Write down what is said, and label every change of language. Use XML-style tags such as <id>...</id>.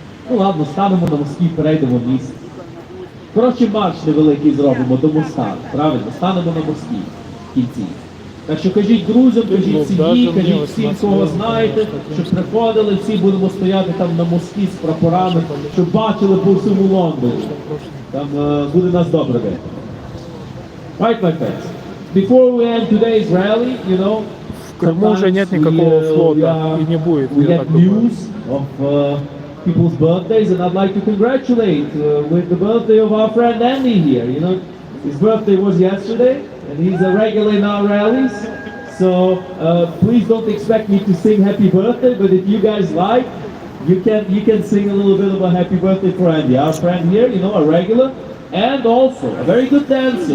<uk>Ну ладно, станемо на мості, перейдемо міст. Коротше, марш невеликий зробимо до моста, правильно? Станемо на мості в кінці. Так що кажіть друзям, кажіть сім'ї, кажіть всім, кого знаєте, щоб приходили, всі будемо стояти там на мості з прапорами, щоб бачили по всьому Лондоні. Там буде нас добре видно.</uk> <en>Right, my friends. Before we end today's rally,</en> <ru>В Крыму уже нет никакого флота и не будет,</ru> <en>we</en> <ru>я</ru> <en>get</en> <ru>так думаю.</ru> <en>news of people's birthdays, and I'd like to congratulate with the birthday of our friend Andy here. His birthday was yesterday, and he's a regular in our rallies. So please don't expect me to sing happy birthday, but if you guys like, you can sing a little bit of a happy birthday for Andy, our friend here, a regular, and also a very good dancer.</en>